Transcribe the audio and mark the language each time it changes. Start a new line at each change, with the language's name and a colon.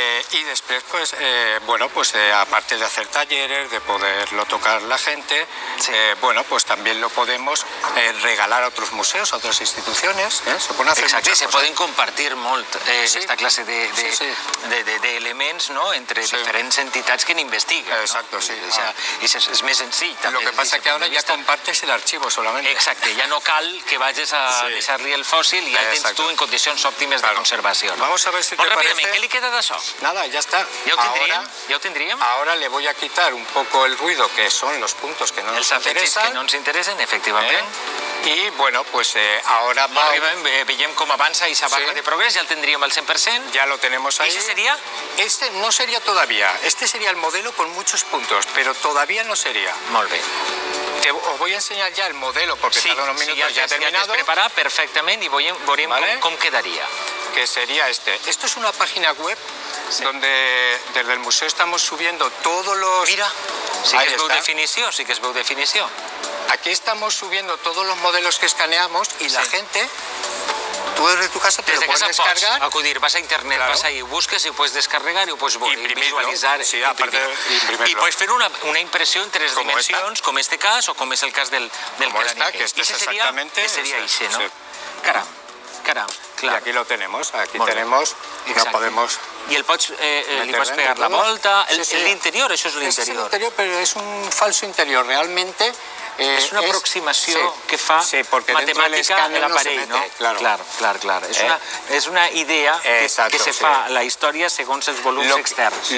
Spanish: Y después, pues, aparte de hacer talleres, de poderlo tocar la gente, pues también lo podemos regalar a otros museos, a otras instituciones. Se pueden hacer muchas cosas.
Catalan: Se poden compartir molt aquesta classe d'elements entre diferents entitats que n'investiguen.
Spanish: Exacto, sí.
Catalan: I és més senzill.
Spanish: Lo que pasa que ahora ya compartes el archivo solamente.
Catalan: Exacte, ja no cal que vagis a deixar-li el fòssil i ja el tens tu en condicions òptimes de conservació.
Spanish: Vamos a ver si te parece. ¿Qué le queda
Catalan: d'això?
Spanish: Nada, ya está. ¿Ya lo tendríem? Ahora le voy a quitar un poco el ruido, que son los puntos que no nos interesan.
Catalan: Els afegits que no ens interessen, efectivament.
Spanish: I, bueno, pues ahora...
Catalan: Veiem com avança aquesta barra de progrés,
Spanish: ya el tendríem
Catalan: al 100%.
Spanish: Ya lo tenemos ahí. ¿Y ese sería? Este no sería todavía. Este sería el modelo con muchos puntos, pero todavía no sería.
Catalan: Molt bé.
Spanish: Os voy a enseñar ya el modelo, porque tarda unos minutos ya terminado.
Catalan: Ja preparat perfectament i veurem com quedaria.
Spanish: Que sería este. Esto es una página web donde desde el museo estamos subiendo todos los...
Catalan: Mira, sí que es veu definició,
Spanish: Aquí estamos subiendo todos los modelos que escaneamos y la gente... Tú desde tu casa te lo puedes descargar. Acudir, vas a internet, vas ahí, busques y puedes descargar y puedes visualitzar. Sí, aparte de imprimirlo. Y puedes
Catalan: fer una impressió en 3 dimensions, com este cas o com és el cas del
Spanish: crani. Que este es exactamente... Ese sería ese, ¿no? Caram, claro. Y aquí lo tenemos, aquí tenemos, no podemos...
Catalan: I li pots pegar la volta, l'interior, això és l'interior.
Spanish: Es el interior, pero es un falso interior, realmente...
Catalan: És una aproximació que fa matemàtica de l'aparell, no? Clar. És una idea que se fa la història segons els volums externs.